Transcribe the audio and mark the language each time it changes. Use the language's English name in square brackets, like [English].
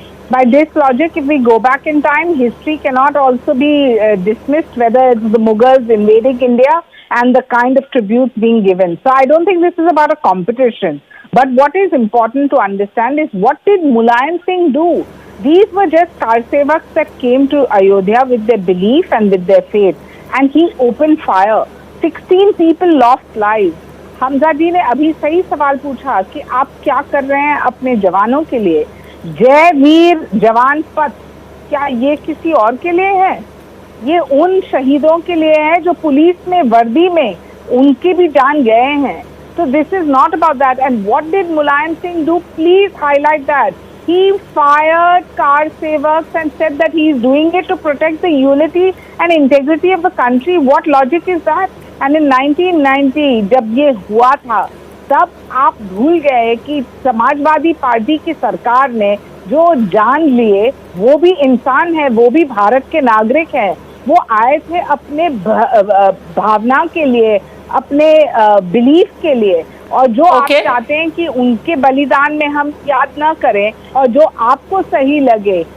[English] By this logic, if we go back in time, history cannot also be dismissed, whether it's the Mughals invading India and the kind of tribute being given. So I don't think this is about a competition. But what is important to understand is, what did Mulayam Singh do? These were just car sevaks that came to Ayodhya with their belief and with their faith. And he opened fire. 16 people lost lives. [Hindi] Hamza जी ने अभी सही सवाल पूछा कि आप क्या कर रहे हैं अपने जवानों के लिए. जय वीर जवान पथ, क्या ये किसी और के लिए है? ये उन शहीदों के लिए है जो पुलिस में वर्दी में उनकी भी जान गए हैं. [English] So this is not about that. And what did Mulayam Singh do? Please highlight that. He fired car sevaks and said that he is doing it to protect the unity and integrity of the country. What logic is that? And in 1990 [Hindi] जब ये हुआ था, तब आप भूल गए कि Samajwadi party की सरकार ने जो जान लिए वो भी इंसान है, वो भी भारत के नागरिक हैं. वो आए थे अपने भावना के लिए, अपने बिलीफ के लिए, और जो आप चाहते हैं कि उनके बलिदान में हम याद ना करें और जो आपको सही लगे.